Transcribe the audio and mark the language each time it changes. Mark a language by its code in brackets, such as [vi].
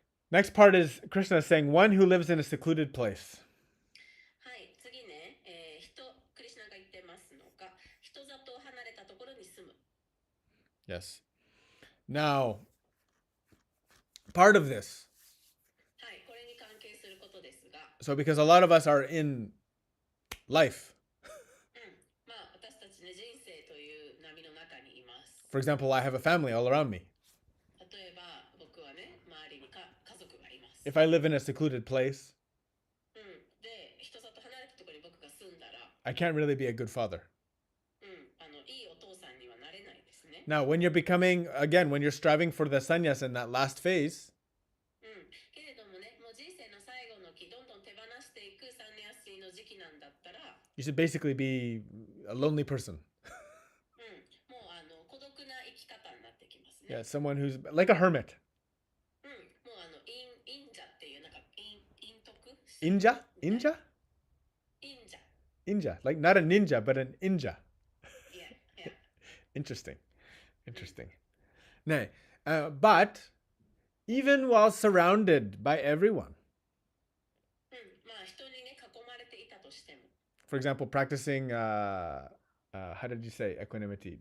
[en] Next part is Krishna saying, one who lives in a secluded place. [ja] はい、次ね、クリシュナが言ってますのが、人里離れたところに住む。 [en] Yes. Now, part of this. [ja] はい、これに関係することですが。 [en] So, because a lot of us are in life. [ja] まあ、私たちね、人生という波の中にいます。 [en] For example, I have a family all around me. [ja] 例えば、僕はね、周りに家族がいます。 [en] If I live in a secluded place, [ja] で、人里離れたところに僕が住んだら、 [en] I can't really be a good father. [ja] いいお父さんにはなれないですね。 [en] Now, when you're becoming, again, when you're striving for the sannyas in that last phase, [ja] けれどもね、もう人生の最後の期、どんどん手放していくサンニャシの時期なんだったら、 [en] you should basically be a lonely person. [ja] もう孤独な生き方になってきますね。 [en] Yeah, someone who's like a hermit. [ja] もう忍者っていうなんか陰徳。 [en] Inja? Inja? [ja] 忍者。 [en] Inja. Like not a ninja, but an inja. Yeah. Interesting. Nay, but even while surrounded by everyone, [ja] まあ人にね囲まれていたとしても。 [en] for example, practicing, how did you say equanimity?